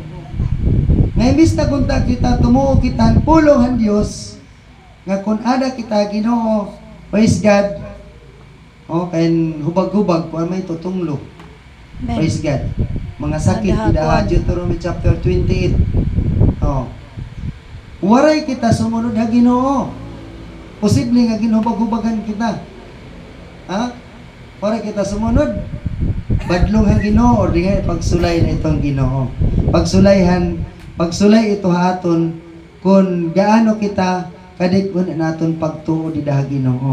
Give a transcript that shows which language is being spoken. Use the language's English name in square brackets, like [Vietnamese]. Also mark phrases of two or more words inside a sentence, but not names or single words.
[Waray] Nga imbis na kung kita tumuo kita ang pulong ang Diyos nga kung ada kita Ginoo, [English] praise God, [Waray] kain hubag-hubag kung may tutunglo. [English] Praise God. [Waray] Mga sakit tidak Deuteronomy chapter 28. Waray kita sumunod ha Ginoo. Posible nga ginhubag-hubagan kita. Ha? Waray kita sumunod. Badlong ha Ginoo or di nga pagsulay na itong Ginoo. Pagsulay ito haton kung gaano kita kadikon naton pagtuo di ha Ginoo.